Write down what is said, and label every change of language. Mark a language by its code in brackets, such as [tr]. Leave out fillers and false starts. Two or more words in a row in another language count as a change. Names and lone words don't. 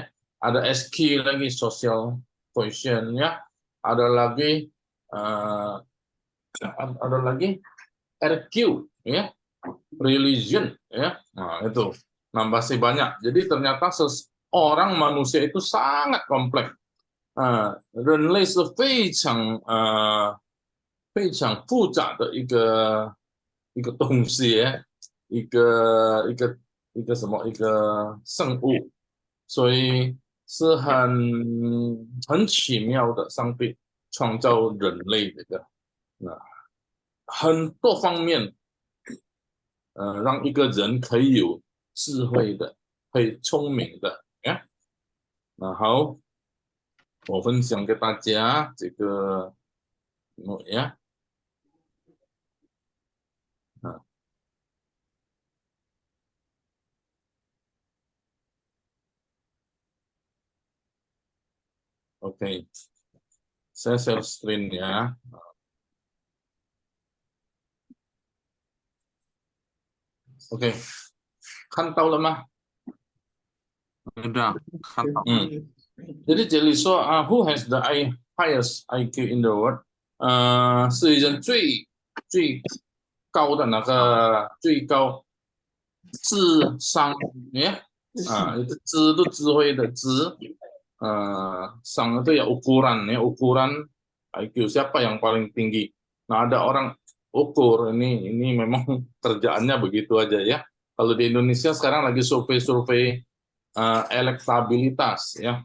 [id] Ada SQ lagi, [en] social quotient, [id] ya. Ada lagi RQ, ya. Religion, ya. Nah, itu. Nah, masih banyak. Jadi ternyata orang manusia itu sangat kompleks. [zh] 人类是非常复杂的一个东西，一个生物，所以是很奇妙的，上帝创造人类这个，很多方面，让一个人可以有智慧的，可以聪明的，呀，那好。我分享给大家这个呀 ，OK， [id] saya share screen ya. [zh] OK， 看到了吗？看到。 [en] jadi [zh] 这里说 [en] who has the highest IQ in the world？ [zh] 世界上最高的那个最高智商 [id] ya， itu 智 itu [zh] 智慧的智， [id] sang itu ya ukuran ya, ukuran IQ siapa yang paling tinggi. Nah, ada orang ukur ini memang kerjaannya begitu aja ya. Kalau di Indonesia sekarang lagi survei elektabilitas ya.